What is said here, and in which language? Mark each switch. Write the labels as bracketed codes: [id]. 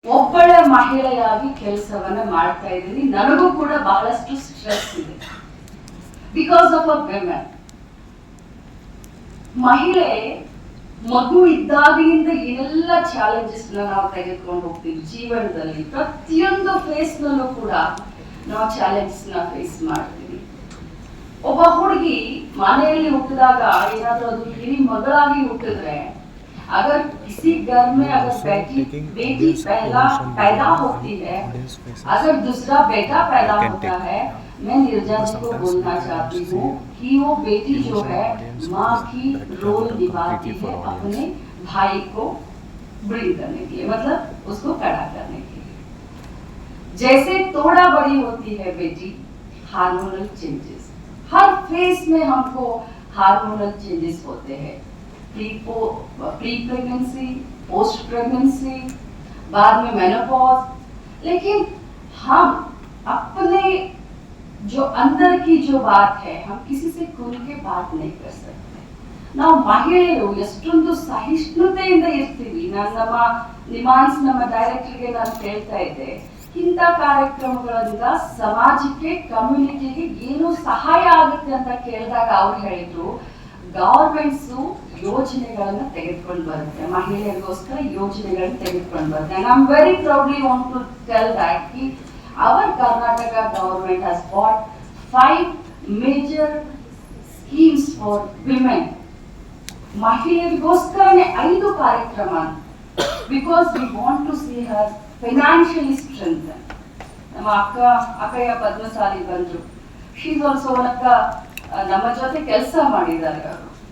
[kn] ಒಬ್ಬಳೆ ಮಹಿಳೆಯಾಗಿ ಕೆಲಸವನ್ನ ಮಾಡ್ತಾ ಇದ್ದೀನಿ. ನನಗೂ ಕೂಡ ಬಹಳಷ್ಟು ಸ್ಟ್ರೆಸ್ ಇದೆ [en] Because of a women. [kn] ಮಹಿಳೆ ಮಗು ಇದ್ದಾಗಿನಿಂದ ಏನೆಲ್ಲ ಚಾಲೆಂಜಸ್ ನಾವು ತೆಗೆದುಕೊಂಡು ಹೋಗ್ತೀವಿ ಜೀವನದಲ್ಲಿ. ಪ್ರತಿಯೊಂದು ಫೇಸ್ ನಲ್ಲೂ ಕೂಡ ನಾವು ಚಾಲೆಂಜಸ್ ನ ಫೇಸ್ ಮಾಡ್ತೀವಿ. ಒಬ್ಬ ಹುಡುಗಿ ಮನೆಯಲ್ಲಿ ಹುಟ್ಟಿದಾಗ ಏನಾದ್ರೂ ಅದು ಹಿರಿ ಮಗಳಾಗಿ ಹುಟ್ಟಿದ್ರೆ, [hi] अगर किसी घर में अगर बेटी पहला पैदा होती है, अगर दूसरा बेटा पैदा होता है, मैं नीरजा जी को बोलना चाहती हूँ कि वो बेटी जो है माँ की रोल निभाती है अपने भाई को ब्रिंग करने के लिए, मतलब उसको खड़ा करने के लिए. जैसे थोड़ा बड़ी होती है बेटी, हार्मोनल चेंजेस हर फेस में हमको हार्मोनल चेंजेस होते हैं. प्री प्रेगनेंसी, पोस्ट प्रेगनेंसी, बाद में मेनोपॉज. लेकिन हम अपने जो अंदर की जो बात है हम किसी से खुल के बात नहीं कर सकते. [kn] ನಾವು ಮಹಿಳೆಯರು ಎಷ್ಟೊಂದು ಸಹಿಷ್ಣುತೆಯಿಂದ ಇರ್ತೀವಿ. ನಮ್ಮ ಡೈರೆಕ್ಟರ್ಗೆ ನಾನು ಹೇಳ್ತಾ ಇದ್ದೆ, ಇಂಥ ಕಾರ್ಯಕ್ರಮಗಳಿಂದ ಸಮಾಜಕ್ಕೆ, ಕಮ್ಯುನಿಟಿಗೆ ಏನು ಸಹಾಯ ಆಗುತ್ತೆ ಅಂತ ಕೇಳಿದಾಗ ಅವ್ರು ಹೇಳಿದ್ರು, ಗವರ್ಮೆಂಟ್ಸ್ ಯೋಜನೆಗಳನ್ನ ತೆಗೆದುಕೊಂಡು ಬರುತ್ತೆ, ಮಹಿಳೆಯರಿಗೋಸ್ಕರ ಯೋಜನೆಗಳನ್ನ ತೆಗೆದುಕೊಂಡು ಬರುತ್ತೆ. [en] And I'm very proudly want to tell that our Karnataka government has bought 5 major schemes for women. [kn] ಮಹಿಳೆಯರಿಗೋಸ್ಕರನೇ 5 ಕಾರ್ಯಕ್ರಮ, [en] because we want to see her financially strengthened. [kn] ನಮ್ಮ ಅಕ್ಕಯ್ಯ ಪದ್ಮಸಾಲಿ ಬಂದ್ರು, [en] she is also [kn] ನಮ್ಮ ಜೊತೆ ಕೆಲಸ ಮಾಡಿದ್ದಾರೆ ಅವರು.